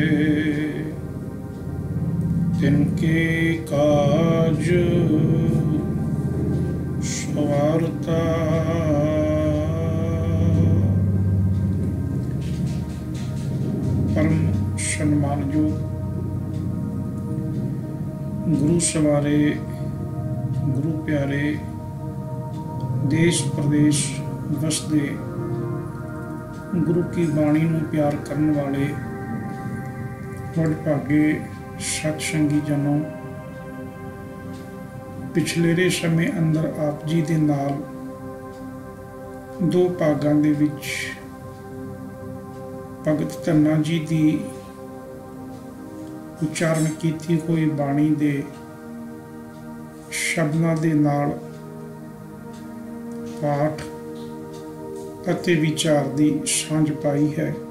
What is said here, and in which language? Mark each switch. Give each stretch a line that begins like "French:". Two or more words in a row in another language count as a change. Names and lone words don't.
Punjabi: ਤਿਨਕੇ ਕਾਜ ਸਵਾਰਤਾ। ਪਰਮ ਸਨਮਾਨਯੋਗ ਗੁਰੂ ਸਵਾਰੇ, ਗੁਰੂ ਪਿਆਰੇ, ਦੇਸ਼ ਪ੍ਰਦੇਸ਼ ਵਸਦੇ ਗੁਰੂ ਕੀ ਬਾਣੀ ਨੂੰ ਪਿਆਰ ਕਰਨ ਵਾਲੇ ਵਡਭਾਗੇ ਸਤਸੰਗੀ ਜਨੋਂ, ਪਿਛਲੇਰੇ ਸਮੇਂ ਅੰਦਰ ਆਪ ਜੀ ਦੇ ਨਾਲ ਦੋ ਭਾਗਾਂ ਦੇ ਵਿਚ ਭਗਤ ਧੰਨਾ ਜੀ ਦੀ ਉਚਾਰਣ ਕੀਤੀ ਹੋਈ ਬਾਣੀ ਦੇ ਸ਼ਬਦਾਂ ਦੇ ਨਾਲ ਪਾਠ ਅਤੇ ਵਿਚਾਰ ਦੀ ਸਾਂਝ ਪਾਈ ਹੈ।